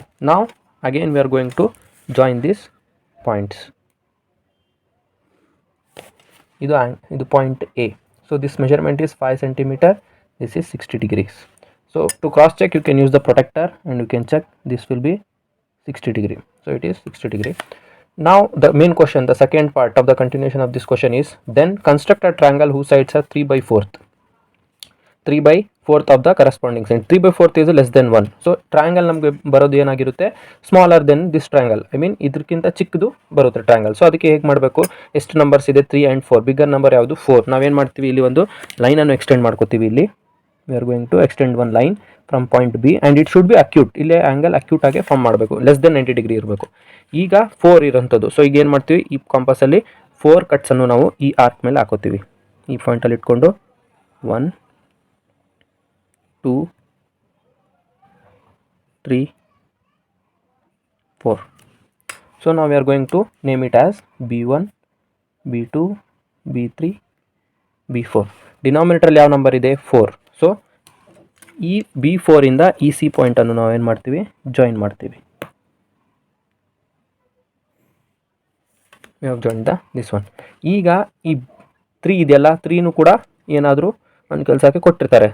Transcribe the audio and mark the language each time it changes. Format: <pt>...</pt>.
<en>ನಾವು again we are going to join this points.</en> <kn>ಇದು point A.</kn> <en>So this measurement is 5 cm. This is 60 degrees. So to cross check you can use the protector and you can check this will be 60 degree. So it is 60 degree. Now the main question, the second part of the continuation of this question is, then construct a triangle whose sides are 3/4. 3/4 of the corresponding side. 3/4 is less than 1. So triangle</en> <kn>ನಮಗೆ ಬರೋದು ಏನಾಗಿರುತ್ತೆ?</kn> <en>Smaller than this triangle.</en> <kn>I mean ಇದಕ್ಕಿಂತ ಚಿಕ್ಕದು ಬರುತ್ತೆ triangle. So ಅದಕ್ಕೆ ಹೇಗೆ ಮಾಡಬೇಕು? ಎಷ್ಟು ನಂಬರ್ಸ್ ಇದೆ? 3 and 4. ಬಿಗ್ಗರ್ ನಂಬರ್ ಯಾವುದು? 4. ನಾವೇನು ಮಾಡ್ತೀವಿ? ಇಲ್ಲಿ ಒಂದು ಲೈನನ್ನು ಎಕ್ಸ್ಟೆಂಡ್ ಮಾಡ್ಕೋತೀವಿ.</kn> <en>ಇಲ್ಲಿ we are going to extend one line from point B and it should be acute.</en> <kn>ಇಲ್ಲೇ ಆ್ಯಂಗಲ್ ಅಕ್ಯೂಟ್ ಆಗಿ ಫಾರ್ಮ್ ಮಾಡಬೇಕು. ಲೆಸ್ ದೆನ್ 90 ಡಿಗ್ರಿ ಇರಬೇಕು. ಈಗ 4 ಇರೋಂಥದ್ದು. ಸೊ ಈಗ ಏನು ಮಾಡ್ತೀವಿ? ಈ ಕಾಂಪಸಲ್ಲಿ 4 ಕಟ್ಸನ್ನು ನಾವು ಈ ಆರ್ಕ್ ಮೇಲೆ ಹಾಕೋತೀವಿ. ಈ ಪಾಯಿಂಟಲ್ಲಿ ಇಟ್ಕೊಂಡು 1 2 3 4.</kn> <en>So now we are going to name it as B1, B2, B3, B4.</en> <kn>ಡಿನಾಮಿನೇಟರಲ್ಲಿ ಯಾವ ನಂಬರ್ ಇದೆ? 4. ಸೊ ಈ B4 ಇಂದ ಈ C ಪಾಯಿಂಟನ್ನು ನಾವು ಏನು ಮಾಡ್ತೀವಿ? ಜಾಯಿನ್ ಮಾಡ್ತೀವಿ.</kn> <en>We have join this one.</en> <kn>ಈಗ ಈ 3 ಇದೆಯಲ್ಲ, 3ನೂ ಕೂಡ ಏನಾದರೂ ಒಂದು ಕೆಲಸಕ್ಕೆ ಕೊಟ್ಟಿರ್ತಾರೆ.</kn>